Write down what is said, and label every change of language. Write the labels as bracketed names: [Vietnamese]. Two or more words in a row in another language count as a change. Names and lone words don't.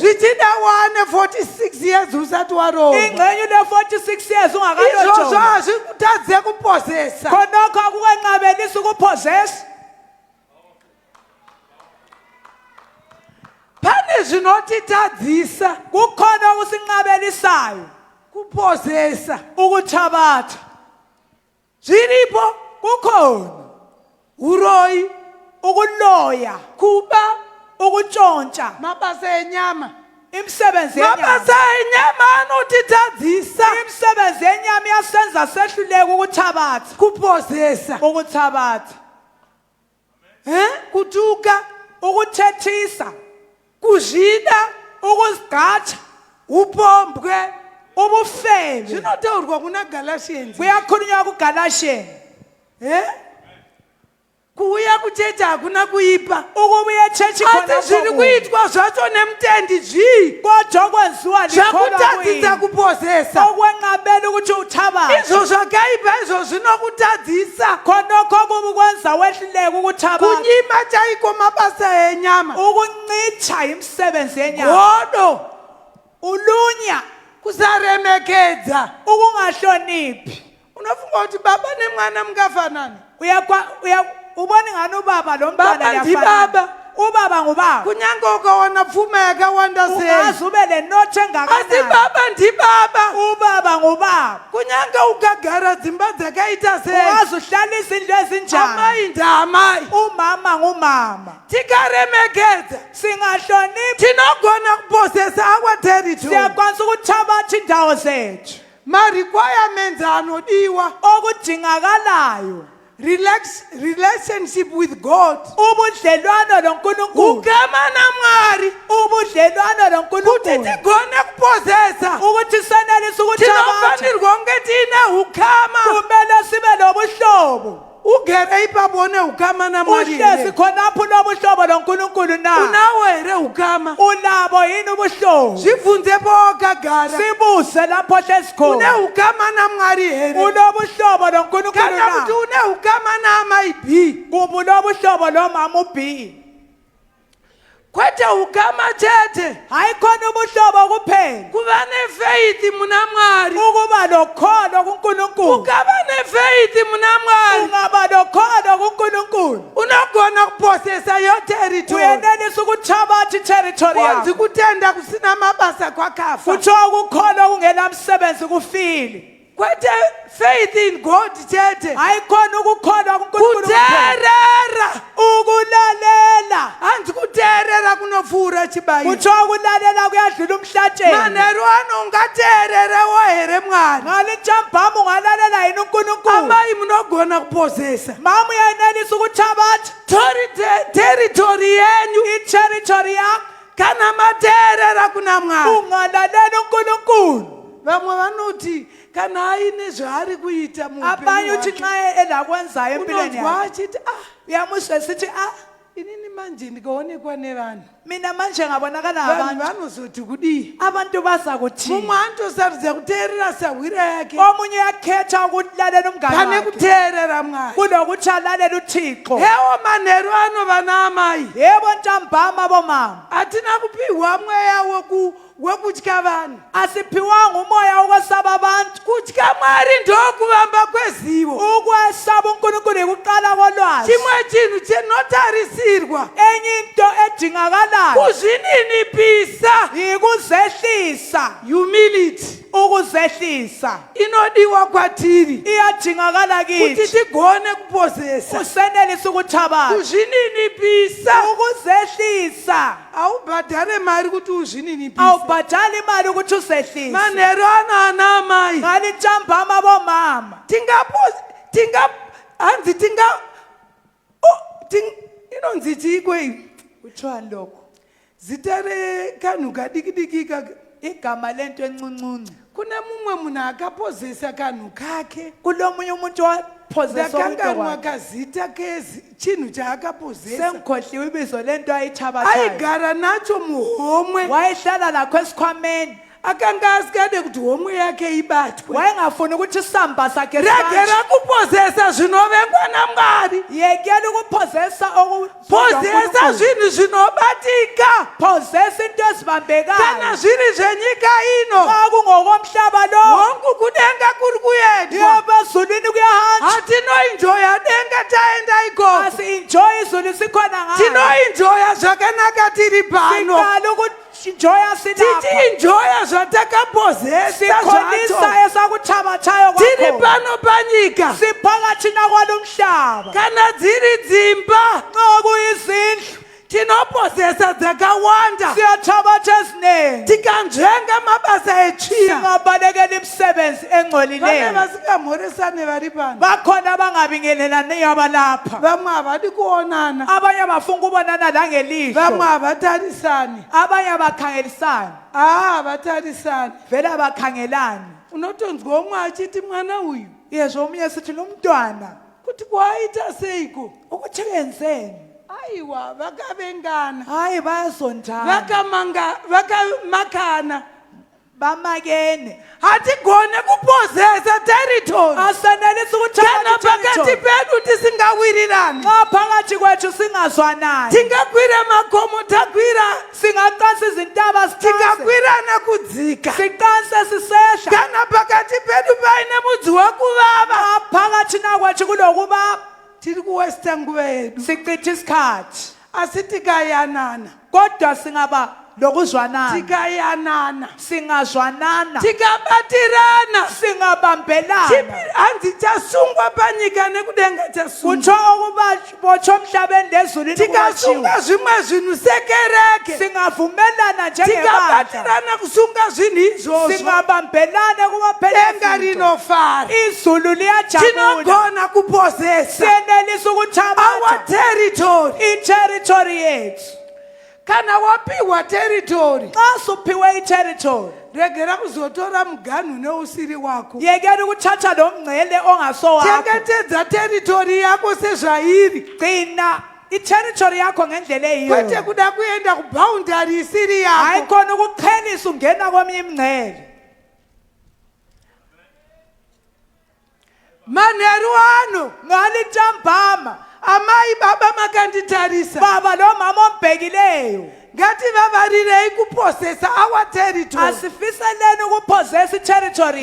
[Shona] Zvichida wane 46 years usati warohwa. [North Ndebele] ingxenye une-46 years [Shona] Izvozvo [North Ndebele] ungakalotsholwa [Shona] hazvikutadze kupozesa. [North Ndebele] khonokho akukanqabelisi ukuphozesa [Shona] Pane zvinotitadzisa [North Ndebele] kukhona okusinqabelisayo [Shona] kupozesa. [North Ndebele] ukuthabatha [Shona] Zviripo [North Ndebele] kukhona [Shona] uroyi, [North Ndebele] ukuloya [Shona] kuba, [North Ndebele] ukutshontsha [Shona] mabasa enyama. [North Ndebele] imisebenzi yenyama [Shona] Mabasa enyama anotitadzisa [North Ndebele] imisebenzi yenyama iyasenza sehluleka ukuthabatha [Shona] kupozesa. [North Ndebele] ukuthabatha [Shona] Kutuka, [North Ndebele] ukuthethisa [Shona] kuzvida, [North Ndebele] ukuzigqaja [Shona] upombwe. [North Ndebele] ubufebe [Shona] Zvinotaurwa kuna Galatians. [North Ndebele] kuyakhulunywa kugalasheni [Shona] Kuuya kuchechi hakuna kuipa. [North Ndebele] ukubuya echechi [Shona] Asi zviri kuitwa zvacho nemutendi zvii [North Ndebele] kodwa okwenziwa [Shona] zvakutadzisa kupozesa. [North Ndebele] okwenqabela ukuthi uthabathe [Shona] Izvo zvakaipa izvo zvinokutadzisa. [North Ndebele] khonokho kubi kwenza wehluleka ukuthabatha [Shona] Kunyima chaiko mabasa enyama. [North Ndebele] ukuncitsha imisebenzi yenyama [Shona] Godo, [North Ndebele] ulunya [Shona] kusaremekedza. [North Ndebele] ukungahloniphi [Shona] Unofunga kuti baba nemwana mungafanani? [North Ndebele] ubona ingani ubaba lo mntwana [Shona] Baba ndi [North Ndebele] liyafana [Shona] baba. [North Ndebele] ubaba ngubaba [Shona] Kunyange ukawana pfuma yakawanda sei. [North Ndebele] ungaze ube nenotho [Shona] Asi [North Ndebele] engakanani [Shona] baba ndi baba. [North Ndebele] ubaba ngubaba [Shona] Kunyange ukagara dzimba dzakaita sei. [North Ndebele] ungaze uhlalise indlu ezinjani [Shona] Amai ndamai. [North Ndebele] umama ngumama [Shona] Tikaremekedza [North Ndebele] singahloniphi [Shona] tinogona kupozesa [English] our territory. [North Ndebele] siyakwanisa ukuthabatha indawo zethu [Shona] Ma-requirements anodiwa. [North Ndebele] okudingakalayo [English] Relationship with God. [North Ndebele] ubudlelwano noNkulunkulu [Shona] Ugama naMwari. [North Ndebele] ubudlelwano [Shona] Kuti [North Ndebele] noNkulunkulu [Shona] tigone kupozesa. [North Ndebele] ukuthi senelise ukuthabatha [Shona] Tinofanirwa kunge tiine ukama. [North Ndebele] kumele sibe nobuhlobo [Shona] Ugere ipapo une ukama naMwari [North Ndebele] uhlezi [Shona] here. [North Ndebele] khonapho unobuhlobo noNkulunkulu na [Shona] Unawo here ukama. [North Ndebele] unabo yini ubuhlobo [Shona] Zvibvunzepo wakagara. [North Ndebele] sibuze lapho hlezi [Shona] Une [North Ndebele] khona [Shona] ukama naMwari here. [North Ndebele] unobuhlobo noNkulunkulu [Shona] Kana kuti [North Ndebele] na [Shona] une ukama naamai B. [North Ndebele] kumbe unobuhlobo nomama uB [Shona] Kwete ukama chete. [North Ndebele] hayi khona ubuhlobo kuphela [Shona] Kuva nefaith muna Mwari. [North Ndebele] ukuba lokholo kuNkulunkulu [Shona] Ukava nefaith muna Mwari. [North Ndebele] ungaba lokholo kuNkulunkulu [Shona] Unogona kupozesa yo territory. [North Ndebele] uyenelisa ukuthabatha iterritory [Shona] Konzi [North Ndebele] yakho [Shona] kutenda kusina mabasa kwakafa. [North Ndebele] kuthiwa ukukholwa kungenamsebenzi kufile [Shona] Kwete [English] faith in God [Shona] chete. [North Ndebele] hayi khona ukukholwa kuNkulunkulu kuphela [Shona] Kuterera. [North Ndebele] ukulalela [Shona] Hanzi kuterera kunopfuura chibayiro. [North Ndebele] kuthiwa ukulalela kuyadlula umhlatshelo [Shona] Manheru ano ungateererewo here Mwari. [North Ndebele] ngalitshambhamu ungalalela yini uNkulunkulu [Shona] Amai munogona kupozesa. [North Ndebele] mama uyenelisa ukuthabatha [Shona] Territory yenyu. [North Ndebele] iterritory yakho [Shona] Kana mateerera kuna Mwari. [North Ndebele] ungalalela uNkulunkulu [Shona] Vamwe vanoti kana aine zvaari kuita [North Ndebele] abanye uthi [Shona] muupenyu [North Ndebele] nxa elakwenzayo empilweni [Shona] unonzwa [North Ndebele] yakhe [Shona] achiti [North Ndebele] uyamuzwe sithi [Shona] inini manje ndikaonekwa nevanhu [North Ndebele] mina manje ngabonakala [Shona] vanhu [North Ndebele] ngabantu [Shona] vanozoti kudii. [North Ndebele] abantu baza kuthini [Shona] Mumwe anotosaridza kuteerera sahwira yake [North Ndebele] omunye uyakhetha ukulalela umngane [Shona] pane [North Ndebele] wakhe [Shona] kuteerera Mwari. [North Ndebele] kunokuthi alalela uThixo [Shona] Hewo manheru ano vana amai. [North Ndebele] yebo ntambama bomama [Shona] Hatina kupiwa mweya wekutya vanhu. [North Ndebele] asiphiwanga umoya wokwesaba abantu [Shona] Kutya Mwari ndokuvamba kwezivo. [North Ndebele] ukwesaba uNkulunkulu yikuqala kolwazi [Shona] Chimwe chinhu chinotarisirwa [North Ndebele] enye into edingakalayo [Shona] kuzvininipisa. [North Ndebele] yikuzehlisa [Shona] Humility [North Ndebele] ukuzehlisa [Shona] inodiwa kwatiri [North Ndebele] iyadingakala [Shona] kuti [North Ndebele] kithi [Shona] tigone kupozesa. [North Ndebele] usenelisa ukuthabatha [Shona] Kuzvininipisa. [North Ndebele] ukuzehlisa [Shona] Aubhadhare mari kuti uzvininipise. [North Ndebele] awubhadali imali ukuthi uzehlise [Shona] Manheru ano ana amai. [North Ndebele] ngani ntambama bomama [Shona] inonzi chikwe [North Ndebele] kuthiwani lokho [Shona] zita rekanhu kadikidikika [North Ndebele] igama lento encuncuncu [Shona] kune mumwe munhu akapozesa kanhu kake [North Ndebele] kulomunye umuntu waphozesa [Shona] ndakanganwa kazita chinhu chaakapozesa [North Ndebele] sengikhohliwe ibizo lento ayithabathayo [Shona] aigara nacho muhomwe [North Ndebele] wayehlala lakho esikhwameni [Shona] akanga asikade kuti homwe yake ibatwe [North Ndebele] wayengafuni ukuthi isamba sakhe [Shona] regera kupozesa zvinovengwa namwari [North Ndebele] yekela ukuphozesa [Shona] pozesa zvinhu zvinobatika [North Ndebele] phozesa into ezibambekayo [Shona] kana zviri zvenyika ino [North Ndebele] xa kungokomhlaba lo [Shona] hongu kudenga kuri kuendwa [North Ndebele] yabezulwini kuyahanjwa [Shona] hatinoinjoya denga taenda ikoko [North Ndebele] asi-enjoy izulu sikhona ngayo [Shona] tinoinjoya zvakanaka tiri pano [North Ndebele] siqala ukuenjoya silapha [Shona] tichiinjoya zvatakapozesa [North Ndebele] sikhonisa [Shona] zvacho [North Ndebele] esakuthabathayo [Shona] tiri [North Ndebele] kwakhona [Shona] pano panyika [North Ndebele] siphakathi nakwalo mhlaba [Shona] kana dziri dzimba [North Ndebele] xa kuyizindlu [Shona] tinopozesa dzakawanda [North Ndebele] siyathabatha eziningi [Shona] tikanzvenga mabasa etsvina [North Ndebele] singabalekela imisebenzi [Shona] vane [North Ndebele] engcolileyo [Shona] vasingamhoresani vari pano [North Ndebele] bakhona abangabingelelaniyo abalapha [Shona] vamwe havadi kuonana [North Ndebele] abanye abafuna ukubonana [Shona] vamwe [North Ndebele] langelihlo [Shona] havatarisani [North Ndebele] abanye abakhangelisani [Shona] havatarisani [North Ndebele] vele abakhangelani [Shona] unotonzwa umwe achiti mwana uyu [North Ndebele] yezwa omunye sithi lo mntwana [Shona] kuti kwaita seiko [North Ndebele] ukuthi kenzeni [Shona] aiwa vakavengana [North Ndebele] hayi bayazondana [Shona] vakamakana [North Ndebele] bamakene [Shona] hatigone kupozesa territory [North Ndebele] asenelisi [Shona] kana [North Ndebele] ukuthatha [Shona] pakati pedu tisingawirirani [North Ndebele] xa phakathi kwethu singazwanani [Shona] tingakwira magomo takwira [North Ndebele] singaqansa izintaba sithaze [Shona] tikakwirana kudzika [North Ndebele] siqanse sisehla [Shona] kana pakati pedu paine mudzi wakuvava [North Ndebele] phakathi nakwethu kulokuba [Shona] tiri kuwesta nguva yedu [North Ndebele] sichitha isikhathi [Shona] asi tikayanana [North Ndebele] kodwa singaba lokuzwanana [Shona] tikayanana [North Ndebele] singazwanana [Shona] tikabatirana [North Ndebele] singabambelana [Shona] hanzi chasungwa panyika nekudenga chasungwa [North Ndebele] kutsho ukuba botsho emhlabeni lezulwini [Shona] tikasunga zvimwe zvinhu sekereke [North Ndebele] singavumelana njengebandla [Shona] tikabatirana kusunga zvinhu izvozvo [North Ndebele] singabambelane [Shona] denga [North Ndebele] kumaphela [Shona] rinofara [North Ndebele] izulu liyajabula [Shona] tinogona kupozesa [North Ndebele] siyenelisa [Shona] our [North Ndebele] ukuthabatha [Shona] territory [North Ndebele] iterritory yethu [Shona] kana wapiwa territory [North Ndebele] xa suphiwe iterritory [Shona] regera kuzotora muganhu neusiri wako [North Ndebele] yekela ukuthatha lo mngcele ongasowakho [Shona] chengetedza territory yako sezvairi [North Ndebele] gcina iterritory yakho ngendlela eyiyo [Shona] kwete kuda kuenda kuboundary isiri [North Ndebele] hayi [Shona] yako [North Ndebele] khona ukuqhelisa ungena kweminye imingcele [Shona] manheru ano [North Ndebele] ngalitambama [Shona] amai baba makanditarisa [North Ndebele] baba lo mama ombhekileyo [Shona] ngativavarire kupozesa [English] our territory [North Ndebele] asifiseleni ukuphozesa iterritory